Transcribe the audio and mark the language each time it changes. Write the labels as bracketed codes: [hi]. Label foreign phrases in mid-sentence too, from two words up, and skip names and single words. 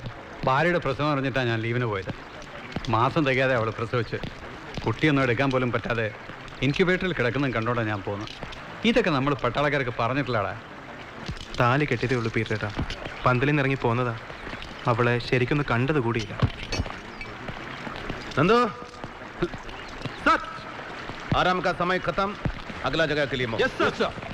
[ml] ഭാര്യയുടെ പ്രസവം അറിഞ്ഞിട്ടാണ് ഞാൻ ലീവിന് പോയത്. മാസം തികയാതെ അവൾ പ്രസവിച്ച് കുട്ടിയൊന്നും എടുക്കാൻ പോലും പറ്റാതെ ഇൻക്യുബേറ്ററിൽ കിടക്കുന്ന കണ്ടോണ്ടാ ഞാൻ പോകുന്നത്. ഇതൊക്കെ നമ്മൾ പട്ടാളക്കാർക്ക് പറഞ്ഞിട്ടില്ലടാ. താലി കെട്ടിയതേ ഉള്ളൂ പീറ്റേട്ടാ. പന്തലിൽ നിന്ന് ഇറങ്ങി പോന്നതാ. അവളെ ശരിക്കൊന്ന് കണ്ടത് കൂടിയില്ല. [hi] नंदू सर, आराम का समय खत्म, अगला जगह के लिए [en] Yes, sir.